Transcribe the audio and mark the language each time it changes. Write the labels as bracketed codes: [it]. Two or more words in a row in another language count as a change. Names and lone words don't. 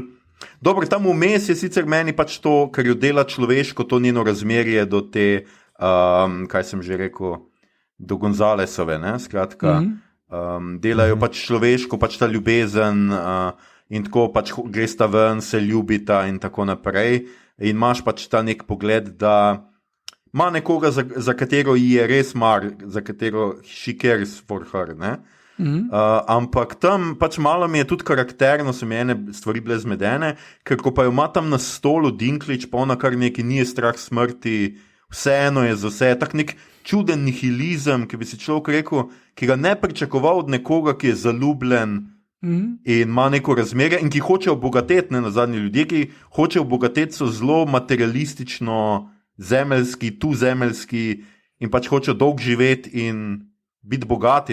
[sl] Dobro, tam vmes je sicer meni pač to, ker jo dela človeško, to njeno razmerje do te, kaj sem že rekel, do Gonzalesove, ne, skratka, delajo pač človeško, pač ta ljubezen in tako pač gresta ven, se ljubita in tako naprej in imaš pač ta nek pogled, da ima nekoga, za katero ji je res mar, za katero [en] she cares for her, [sl] ne. Ampak tam pač malo mi je tudi karakterno, so mi ene stvari bile zmedene, ker ko pa jo ima tam na stolu Dinklage, pa ona kar neki nije strah smrti, vseeno je za vse, tak nek čuden nihilizem, ki bi si človek rekel, ki ga ne pričakoval od nekoga, ki je zaljubljen in ima neko razmerje, in ki hoče obogateti, ne na zadnje ljudje, ki hoče obogateti, so zelo materialistično, zemeljski, tu zemeljski in pač hoče dolgo živeti in biti bogati.